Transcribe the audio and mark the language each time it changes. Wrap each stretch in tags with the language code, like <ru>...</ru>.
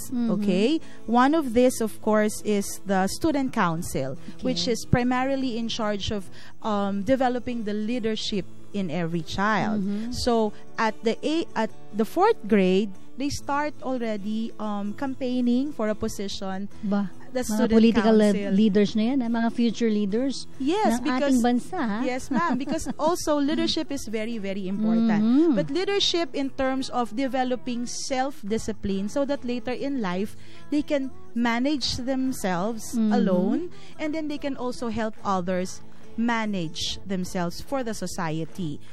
<en>Okay, one of this, of course, is the student council, which is primarily in charge of developing the leadership in every child. So at the 4th grade, they start already campaigning for a position. The</en> <tl>mga political leaders na yan, mga future leaders ng ating bansa. Ha?</tl> <en>Yes, ma'am, because also leadership is very, very important. But leadership in terms of developing self-discipline so that later in life, they can manage themselves alone, and then they can also help others manage themselves for the society.</en>